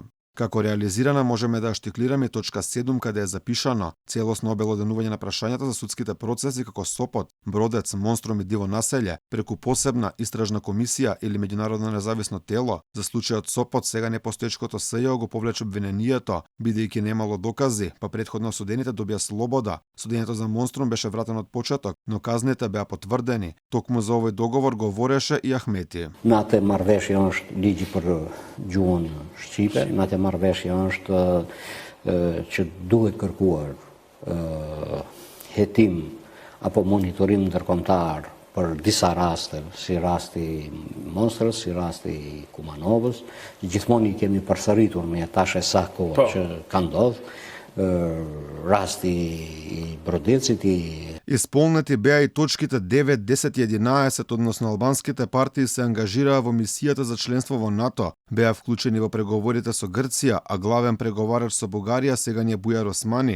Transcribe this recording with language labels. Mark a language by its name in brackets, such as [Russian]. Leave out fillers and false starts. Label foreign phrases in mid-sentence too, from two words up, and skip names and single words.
[Macedonian] Како реализирана можеме да штиклираме точка 7 каде е запишано целосно обелоденување на прашањата за судските процеси како Сопот, Бродец, Монструм и Диво населје преку посебна истражна комисија или меѓународно независно тело. За случајот Сопот сега непостоечкото СЈО го повлече обвинението, бидејќи немало докази, па претходно осудените добија слобода. Судењето за Монструм беше вратено од почеток, но казните беа потврдени. Токму за овој договор говореше и Ахмети. [Albanian] Natë marrëveshja është ligji për gjuhën shqipe, natë marrëveshja është që duhet kërkuar hetim apo monitorim ndërkombëtar për disa raste, si rasti Monstrës, si rasti Kumanovës. Gjithmonë I kemi përsëritur me tash e sa kohë që ka ndodhur. [Macedonian] Расти и Бродеците. Исполнети беа и точките 9, 10 и 11, односно албанските партии се ангажираа во мисијата за членство во НАТО, беа вклучени во преговорите со Грција, а главен преговарач со Бугарија сега не Бујар Османи.